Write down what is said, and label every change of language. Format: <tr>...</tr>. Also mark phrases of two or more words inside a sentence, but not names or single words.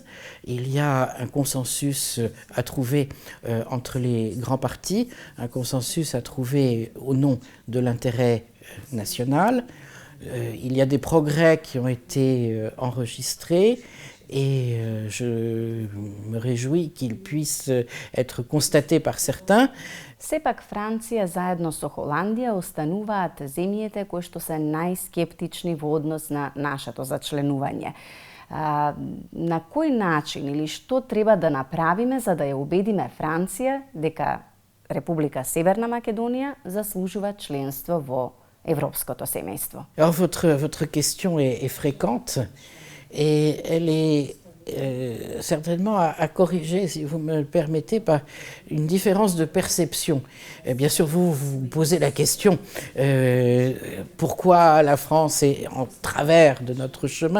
<fr>Il y a un consensus à trouver entre les grands partis, un consensus à trouver au nom de l'intérêt national. Il y a des progrès qui ont été enregistrés et je me réjouis qu'ils puissent être constatés par certains.</fr> <mk>Сепак Франција заедно со Холандија остануваат земјите кои што се најскептични во однос на нашето зачленување. На кој начин или што треба да направиме за да ја убедиме Франција дека Република Северна Македонија заслужува членство во европското семејство?</mk> <fr>Alors votre question est fréquente et elle est certainement à corriger, si vous me le permettez, par une différence de perception. Bien sûr, vous posez la question pourquoi la France est en travers de notre chemin.</fr>